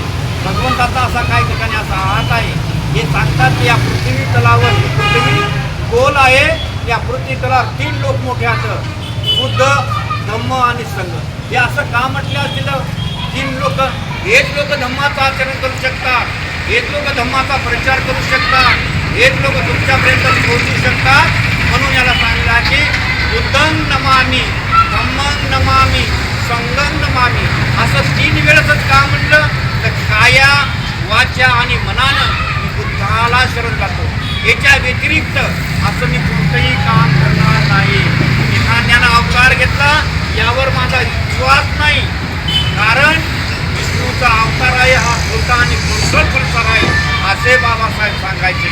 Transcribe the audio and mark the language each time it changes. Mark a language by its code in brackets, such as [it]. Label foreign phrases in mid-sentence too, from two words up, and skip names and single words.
[mr] भगवंताचा असा काही ठिकाणी असा हात आहे. हे सांगतात की या पृथ्वी तलावर, ही पृथ्वी गोल आहे, या पृथ्वी तलावर 3 लोक मोठे आहेत, बुद्ध, धम्म आणि संघ. हे असं का म्हटलं असतील? 3 लोक, हेच लोक धम्माचं आचरण करू शकतात, हेच लोक धम्माचा प्रचार करू शकतात, हेच लोक तुमच्यापर्यंत पोहोचू शकतात. म्हणून याला सांगितलं की [pi] बुद्धं नमामि, धम्मं नमामि, [mr] संघं खरोखरच का म्हणलं तर काया वाचा आणि मनानं मी बुद्धाला शरण जातो. याच्या व्यतिरिक्त असं मी कोणतंही काम करणार नाही. एखाद्यानं अवतार घेतला यावर माझा विश्वास नाही, कारण विष्णूचा अवतार आहे हा खोटा आणि खोटकर प्रसार आहे असे बाबासाहेब सांगायचे.